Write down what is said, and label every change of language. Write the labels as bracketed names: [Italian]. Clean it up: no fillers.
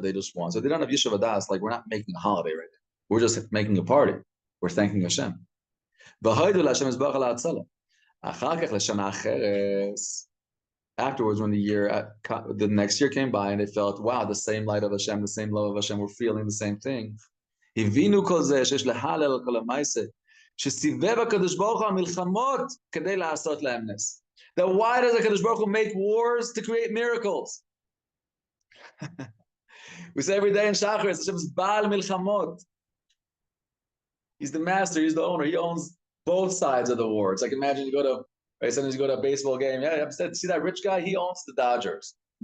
[English] They just won. So they don't have Yishuv Adas, like we're not making a holiday right now. We're just making a party. We're thanking Hashem. Afterwards, when the next year came by and they felt, wow, the same light of Hashem, the same love of Hashem, we're feeling the same thing. [Hebrew] הבינו כל זה שיש להלל על כל המעשה, שסיבב הקדוש ברוך הוא המלחמות כדי לעשות להם נס. [English] That why does the Kadosh Baruch Hu make wars to create miracles? We say every day in Shachris, Hashem's Baal Milchamot. He's the master, he's the owner, he owns both sides of the war. It's like imagine you go to, right, sometimes you go to a baseball game, yeah, see that rich guy, he owns the Dodgers.